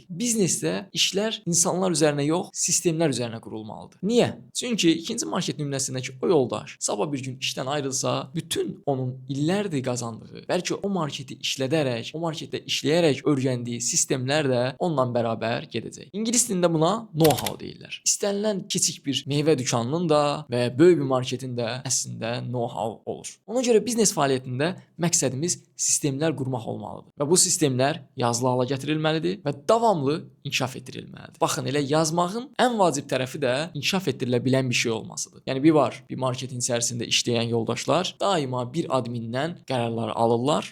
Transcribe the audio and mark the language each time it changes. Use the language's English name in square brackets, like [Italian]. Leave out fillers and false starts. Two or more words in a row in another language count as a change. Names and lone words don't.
[Azerbaijani] Biznesdə işlər insanlar üzərinə yox, sistemlər üzərinə qurulmalıdır. Niyə? Çünki ikinci market nümunəsindəki o yoldaş sabah bir gün işdən ayrılsa, bütün onun illərdir qazandığı, bəlkə o marketi işlədərək, o marketdə işləyərək öyrəndiyi sistemlər də onunla bərabər gedəcək. İngilis dilində buna know-how deyirlər. İstənilən kiçik bir meyvə dükanının da və böyük bir marketin də əslində know-how olur. Ona görə biznes fəaliyyətində məqsədimiz sistemlər qurmaq olmalıdır. Və bu sistemlər yazılı hala gətirilməlidir və davamlı inkişaf etdirilməlidir. Baxın, elə yazmağın ən vacib tərəfi də inkişaf etdirilə bilən bir şey olmasıdır. Yəni bir marketin içərisində işləyən yoldaşlar daima bir admindən qərarları alırlar.